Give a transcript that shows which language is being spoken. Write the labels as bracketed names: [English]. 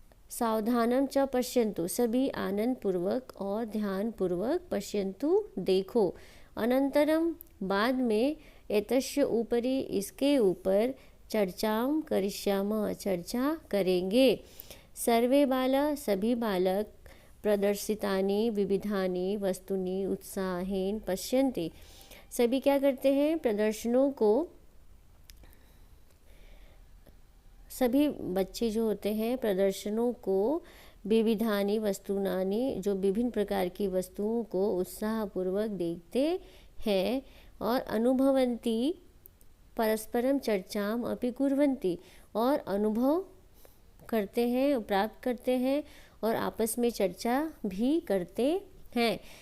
[Sanskrit] सावधानम च पश्यन्तु [Hindi] सभी आनंद पूर्वक और ध्यान पूर्वक [Sanskrit] पश्यन्तु [Hindi] देखो। [Sanskrit] अनंतरम [Hindi] बाद में [Sanskrit] एतस्य ऊपरी [Hindi] इसके ऊपर [Sanskrit] चर्चाम करिष्यामः [Hindi] चर्चा करेंगे। [Sanskrit] सर्वे बाला [Hindi] सभी बालक [Sanskrit] प्रदर्शितानि विविधानि वस्तुनि उत्साहेन पश्यन्ति। [Hindi] सभी क्या करते हैं, प्रदर्शनों को, सभी बच्चे जो होते हैं प्रदर्शनों को [Sanskrit] विविधानि वस्तुनानि [Hindi] जो विभिन्न प्रकार की वस्तुओं को उत्साहपूर्वक देखते हैं और [Sanskrit] अनुभवन्ति परस्परम चर्चाम अपि कुर्वन्ति [Hindi] और अनुभव करते हैं, प्राप्त करते हैं और आपस में चर्चा भी करते हैं।